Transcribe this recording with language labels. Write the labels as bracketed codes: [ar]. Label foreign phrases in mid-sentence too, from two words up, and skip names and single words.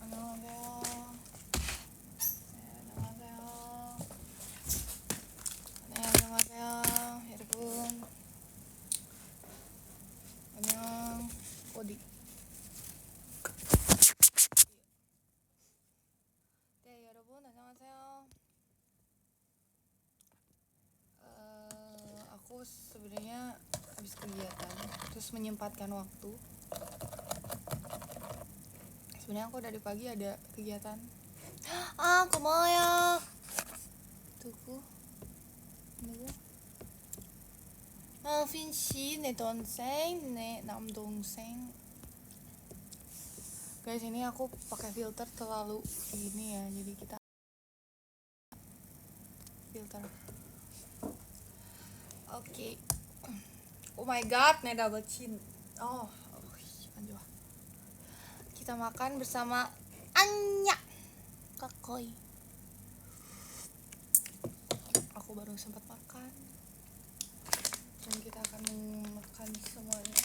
[ko] 안녕하세요. 네, 안녕하세요. 여러분. 안녕. 어디? 네, 여러분 안녕하세요. [id] Aku sebenarnya habis kegiatan, terus menyempatkan waktu. Sebenarnya aku dari pagi ada kegiatan. [ko] 고마워요. 누구? 핀씨, 내 동생, 내 남동생. [id] Guys, ini aku pakai filter terlalu ini ya, jadi kita filter. Oke. [en] Oh my god, [id] nih [en] double chin. [id] Anjir. Kita makan bersama Anya Kakoi. Aku baru sempat makan. Dan kita akan makan semuanya.